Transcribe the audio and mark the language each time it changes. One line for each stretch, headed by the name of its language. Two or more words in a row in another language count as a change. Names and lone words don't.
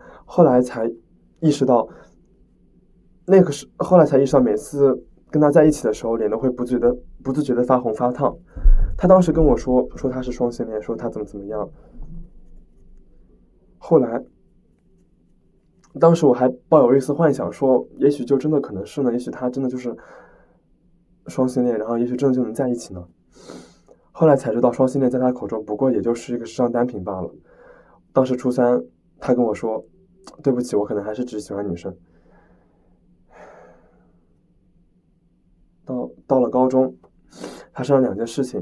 Chinese: 後來才意識到每次跟他在一起的時候，臉都會不自覺的發紅發燙。他當時跟我說他是雙性戀，說他怎麼樣。後來當時我還抱有一絲幻想，說也許就真的可能是呢，也許他真的就是雙性戀，然後也許真的就能在一起呢。後來才知道，雙性戀在他口中不過也就是一個時尚單品罷了。當時初3，他跟我說，對不起，我可能還是只喜歡女生。到了高中，發生了2件事情。